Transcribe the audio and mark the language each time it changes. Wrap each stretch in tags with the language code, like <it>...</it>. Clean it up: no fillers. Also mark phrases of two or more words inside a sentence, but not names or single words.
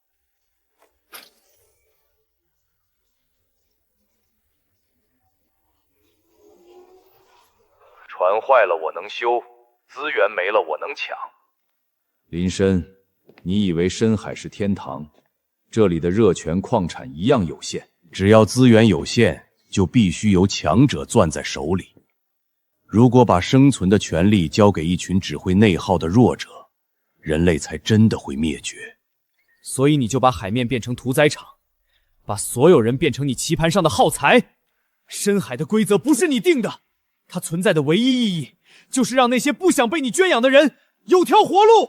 <zh>船壞了我能修，資源沒了我能搶。林深，你以為深海是天堂？這裡的熱泉礦產一樣有限，只要資源有限，就必須由強者攥在手裡。如果把生存的權利交給一群只會內耗的弱者，人類才真的會滅絕。所以你就把海面變成屠宰場，把所有人變成你棋盤上的耗材。深海的規則不是你定的，它存在的唯一意義就是讓那些不想被你圈養的人有條活路。</zh>